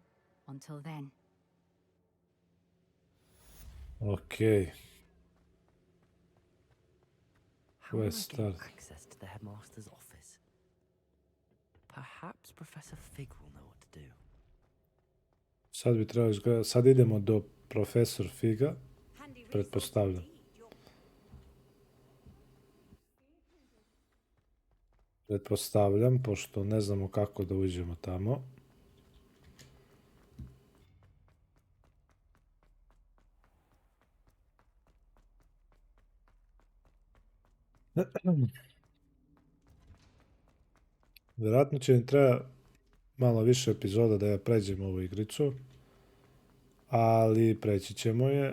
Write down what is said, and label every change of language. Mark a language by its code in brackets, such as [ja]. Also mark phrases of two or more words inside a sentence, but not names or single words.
[en] Until then. Okay. How will I get access to the headmaster's office? Perhaps Professor Fig will know what to do. [hr] Sad bi trebalo izgledati, sad idemo do profesor Figa, pretpostavljam. Pretpostavljam, pošto ne znamo kako da uđemo tamo. Vjerojatno će mi treba malo više epizoda da ja pređem ovu igricu, ali preći ćemo je.